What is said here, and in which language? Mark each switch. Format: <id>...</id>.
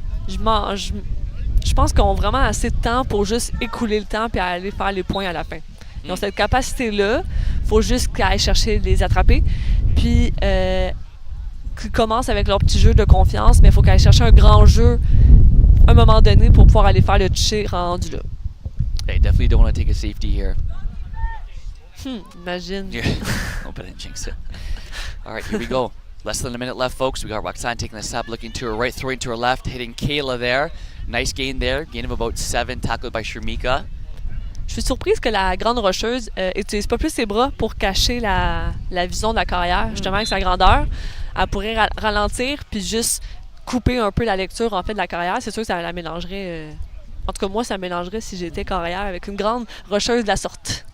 <fr>Je pense qu'ils ont vraiment assez de temps pour juste écouler le temps puis aller faire les points à la fin. Ils ont cette capacité-là. Il faut juste qu'ils aillent chercher les attraper. Puis qu'ils commencent avec leur petit jeu de confiance, mais il faut qu'ils aillent chercher un grand jeu à un moment donné pour pouvoir aller faire le toucher rendu là.</fr> <en>They definitely don't want to take a safety here. Imagine. Yeah. Hope I didn't jinx it. All right, here we go. Less than a minute left, folks. We got Roxanne taking the snap, looking to her right, throwing to her left, hitting Kayla there. Nice gain there. Gain of about 7, tackled by Sharmika.</en> <fr>Je suis surprise que la grande rocheuse utilise pas plus ses bras pour cacher la vision de la carrière, justement avec sa grandeur. Elle pourrait ralentir puis juste couper un peu la lecture en fait de la carrière. C'est sûr que ça la mélangerait. En tout cas, moi, ça me mélangerait si j'étais carrière avec une grande rocheuse de la sorte.</fr>